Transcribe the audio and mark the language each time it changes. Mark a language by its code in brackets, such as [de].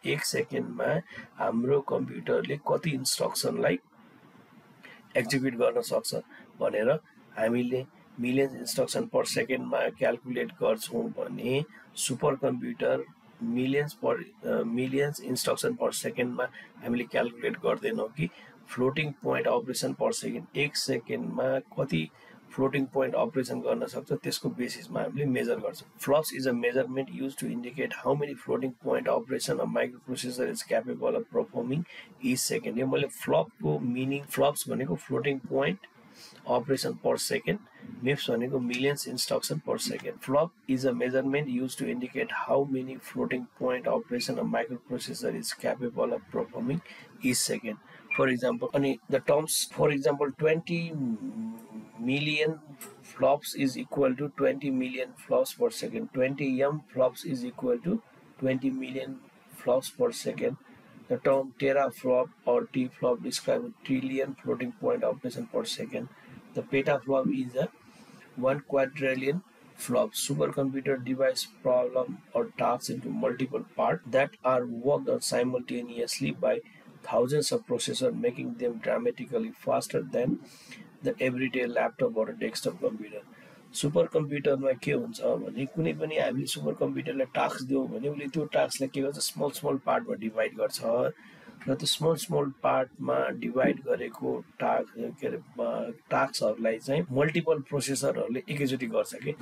[ne] एक सेकेन्डमा हाम्रो कम्प्युटरले कति इन्स्ट्रक्सनलाई एक्जिक्युट गर्न सक्छ भनेर हामीले मिलियन इन्स्ट्रक्सन पर सेकेन्डमा क्यालकुलेट गर्छौँ भने सुपर कम्प्युटर मिलियन्स इन्स्ट्रक्सन पर सेकेन्डमा हामीले क्यालकुलेट गर्दैनौँ कि floating point operation per second एक सेकेन्डमा कति फ्लोटिङ पोइन्ट अपरेसन गर्न सक्छ त्यसको बेसिसमा हामीले मेजर गर्छौँ। [en] Flops is a measurement used to indicate how many floating point operation a microprocessor is capable of performing each second. [ne] यो मैले फ्लपको मिनिङ, फ्लप्स भनेको floating point operation per second, MIPS भनेको millions instruction per second. [en] Flop is a measurement used to indicate how many floating point operation a microprocessor is capable of performing each second. For example, the terms, for example, 20 million flops is equal to 20 million flops per second. 20 flops is equal to 20 million flops per second. The term teraflop or T-flop describes a trillion floating point operation per second. The petaflop is a 1 quadrillion flop. Supercomputer divides problem or tasks into multiple parts that are worked on simultaneously by thousands of processors, making them dramatically faster than the everyday laptop or a desktop computer. [ne] Super कम्प्युटरमा के हुन्छ भने कुनै पनि हामीले super कम्प्युटरलाई task दियौँ भने उसले त्यो टास्कलाई के गर्छ, स्मल पार्टमा डिभाइड गर्छ र त्यो स्मल पार्टमा डिभाइड गरेको टास्कहरूलाई चाहिँ मल्टिपल प्रोसेसरहरूले एकैचोटि गर्छ कि।